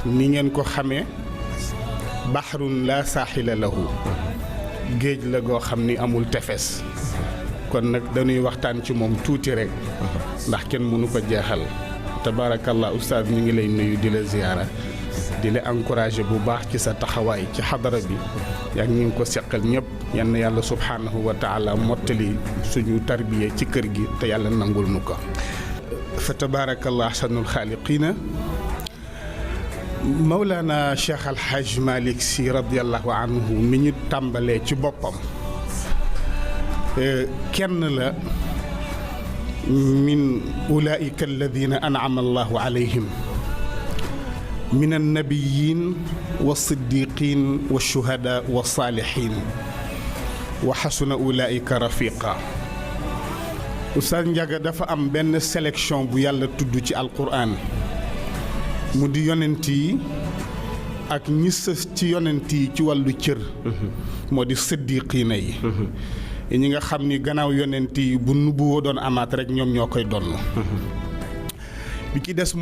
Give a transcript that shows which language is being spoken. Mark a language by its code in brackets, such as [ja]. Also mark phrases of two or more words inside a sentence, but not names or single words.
[wo] ni ngeen ko xamee [ar] بحر لا ساحل له [wo] géej la goo xam ni amul tefes kon nag dañuy waxtaan ci moom tuuti rek ndax kenn mënu ko jeexal tabaarakallah oustaz ñu ngi lay nuyu di la ziyaara di la encouragé bu baax ci sa taxawaay ci xadara bi yaa ngi ko seqal ñëpp yal na yàlla [ar] سبحانه وتعالى [wo] mottali suñu tarbiya ci kër gi te yàlla nangul nu ko fa [ar] تبارك الله أحسن الخالقين [wo] Mawlana Cheikh Alhaj Malick Sy [ar] رضي الله عنه [wo] mi ñu tàmbalee ci boppam kenn la [ar] من أولئك الذين أنعم الله عليهم من النبيين والصديقين والشهداء والصالحين وحسن أولئك رفيقا [wo] Oustaz Ndiaga dafa am benn sélection bu yàlla tudd ci alquran mu di yonent yi ak ñi sës ci yonent yi ci wàllu cër moo di siddiqiina yi ñi nga xam ni gannaaw yonent yi bu nubuwoo doon amaat rek ñoom ñoo koy donn bi ci des